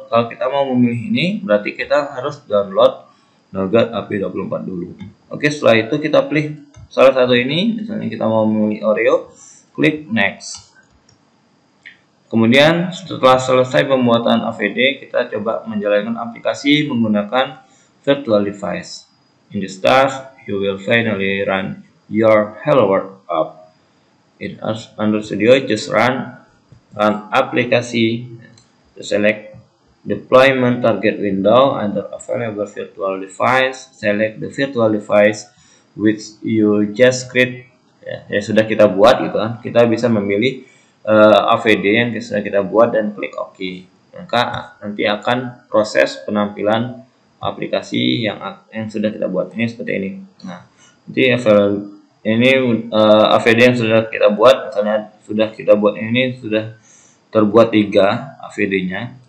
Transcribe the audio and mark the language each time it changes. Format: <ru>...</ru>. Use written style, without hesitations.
<id>Kalau kita mau memilih ini, berarti kita harus download Nougat API 24 dulu. Oke, setelah itu kita pilih salah satu ini, misalnya kita mau memilih Oreo, klik next. Kemudian setelah selesai pembuatan AVD, kita coba menjalankan aplikasi menggunakan virtual device.</id> <en>In the start, you will finally run your Hello World app. In Android Studio, just run</en> <id>aplikasi.</id> <en>To select deployment target window under available virtual device, select the virtual device which you just create.</en> <id>Ya, sudah kita buat gitu kan. Kita bisa memilih AVD yang sudah kita buat dan klik OK. Maka nanti akan proses penampilan aplikasi yang sudah kita buat ini seperti ini. Nah, nanti ini AVD yang sudah kita buat, misalnya sudah kita buat ini sudah terbuat 3 AVD-nya.</id>